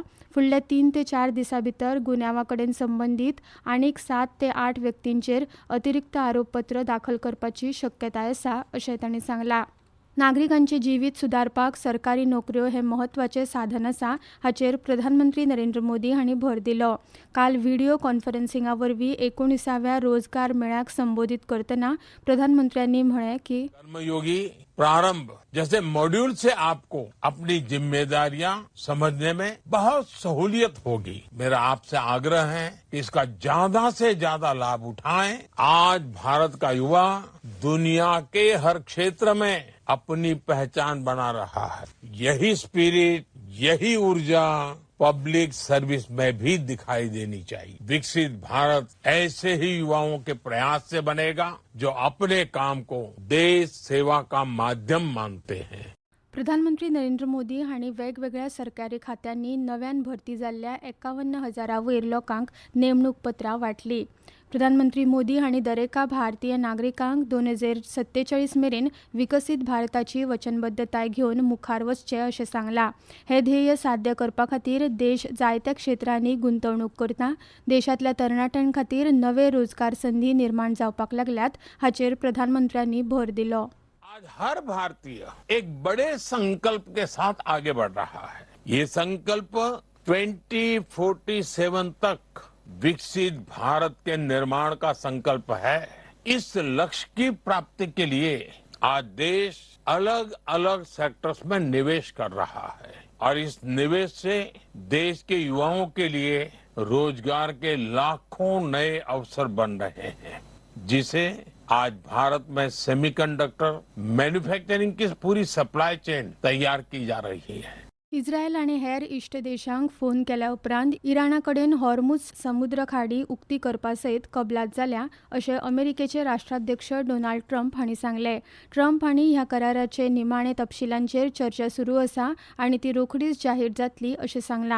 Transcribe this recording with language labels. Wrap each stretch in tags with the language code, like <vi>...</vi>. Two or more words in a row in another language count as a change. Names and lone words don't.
<kok>फुडल्या 3 ते 4 दिसां भितर गुन्यांवाकडेन संबंदीत आनीक 7 ते 8 व्यक्तींचेर अतिरिक्त आरोपपत्र दाखल करपाची शक्यताय आसा अशें तांणी सांगलां. नागरिकांचे जिवीत सुदारपाक सरकारी नोकऱ्यो हे महत्वाचे साधन आसा हाचेर प्रधानमंत्री नरेंद्र मोदी हांणी भर दिलो. काल</kok> <en>video conferencinga</en> <kok>वरवीं 19व्या रोजगार मेळ्याक संबोधित करतना प्रधानमंत्र्यांनी म्हळें की</kok> <hi>कर्मयोगी प्रारंभ जैसे मॉड्यूल से आपको अपनी जिम्मेदारियां समझने में बहुत सहूलियत होगी. मेरा आपसे आग्रह है कि इसका ज्यादा से ज्यादा लाभ उठाएं. आज भारत का युवा दुनिया के हर क्षेत्र में अपनी पहचान बना रहा है. यही स्पिरिट, यही ऊर्जा</hi> <en>public service</en> <hi>में भी दिखाई देनी चाहिए. विकसित भारत ऐसे ही युवाओं के प्रयास से बनेगा जो अपने काम को देश सेवा का माध्यम मानते हैं.</hi> <kok>प्रधानमंत्री नरेंद्र मोदी हांणी वेगवेगळ्या सरकारी खात्यांनी नव्यान भरती जाल्ल्या 51,000 वयर लोकांक नेमणूक पत्रां वाटली. प्रधानमंत्री मोदी हांणी दरेका भारतीय नागरिकांक 2047 मेरेन विकसीत भारताची वचनबद्धताय घेवन मुखार वचचें अशें सांगलां. हे ध्येय साध्य करपा खातीर देश जायत्या क्षेत्रांनी गुंतवणूक करता. देशांतल्या तरणाट्यां खातीर नवे रोजगार संदी निर्माण जावपाक लागल्यात हाचेर प्रधानमंत्र्यांनी भर दिलो.</kok> <hi>आज हर भारतीय एक बड़े संकल्प के साथ आगे बढ़ रहा है. ये संकल्प 2047 तक विकसित भारत के निर्माण का संकल्प है. इस लक्ष्य की प्राप्ति के लिए आज देश अलग अलग सेक्टर्स में निवेश कर रहा है और इस निवेश से देश के युवाओं के लिए रोजगार के लाखों नए अवसर बन रहे हैं, जिसे आज भारत में</hi> <en>semiconductor manufacturing</en> <hi>की पूरी</hi> <en>supply chain</en> <hi>तैयार की जा रही है.</hi> <kok>इस्रायल आनी हेर इश्ट देशांक फोन केल्या उपरांत इराणाकडेन हॉर्मुझ समुद्र खाडी उक्ती करपा सयत कबलात जाल्या अशें अमेरिकेचे राष्ट्राध्यक्ष डोनाल्ड ट्रंप हांणी सांगलें. ट्रंप हांणी ह्या कराराचे निमाणे तपशिलांचेर चर्चा सुरू आसा आनी ती रोखडीच जाहीर जातली अशें सांगलां.</kok>